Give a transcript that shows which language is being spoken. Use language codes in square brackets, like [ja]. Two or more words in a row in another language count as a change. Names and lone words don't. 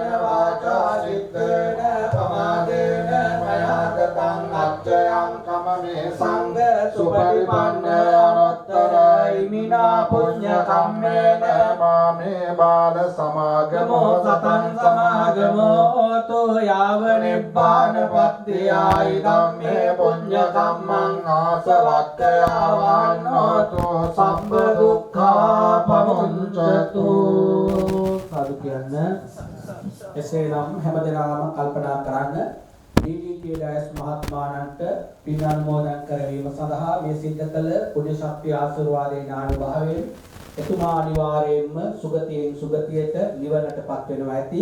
[pi] วาจาจิตเตนะปมาเทนะมยากตังอัจเจยังกัมเมสังฆสุปฏิปันเนอนุตตรัยมินาปุญญคัมเมนะมาเมบาลสมากโมสตังสมากโมตุยาวนิพพานปัตติยายธัมเมปุญญคัมมังอาสวัคยาวันโนตุสัพพทุกขาปมุญจตุสา [si] කියන්න. එසේනම් හැමදෙනාම කල්පනා කරන්න DDT ඩයස් මහත්මයාණන්ට පින් අනුමෝදන් කරවීම සඳහා මේ සිද්ධ කළ පුණ්‍ය ශක්තිය ආශිර්වාදයෙන් ආනුභාවයෙන් එතුමා අනිවාර්යයෙන්ම සුගතියෙන් සුගතියට නිවනටපත් වෙනවා ඇති.